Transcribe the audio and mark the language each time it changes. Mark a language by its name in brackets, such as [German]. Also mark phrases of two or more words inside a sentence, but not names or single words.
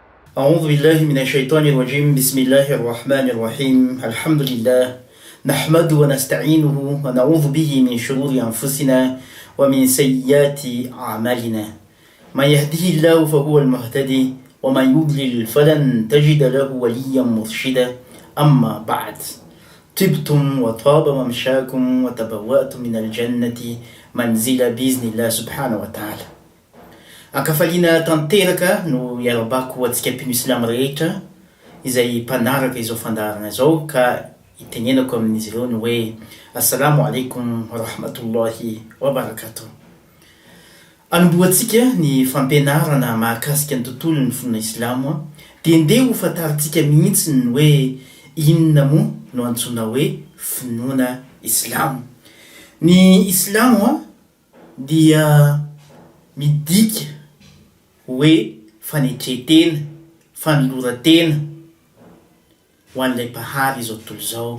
[Arabic] أعوذ بالله من الشيطان الرجيم بسم الله الرحمن الرحيم الحمد لله نحمده ونستعينه ونعوذ به من شرور أنفسنا ومن سيئات أعمالنا من يهده الله فهو المهتدي ومن يضلل فلن تجد له وليا مرشدا أما بعد طبتم وطاب ممشاكم وتبوأتم من الجنة منزلا بإذن الله سبحانه وتعالى. [Malagasy] Ankafaliana tanteraka no iarabako atsika mpino Islamo rehetra izay mpanaraka izao fandarana izao ka itenenako amin'izy ireo ny hoe [Arabic] السلام عليكم ورحمة الله وبركاته. [Malagasy] Anomboantsika ny fampianarana mahakasika ny tontolon'ny finoana Islamo dia ndeha ho fantaritsika mihitsy ny hoe inona moa no antsoina hoe finoana Islamo. Ny Islamo dia midika hoe fanetretena, fanolora-tena ho an'ilay mpahary izao tontolo izao.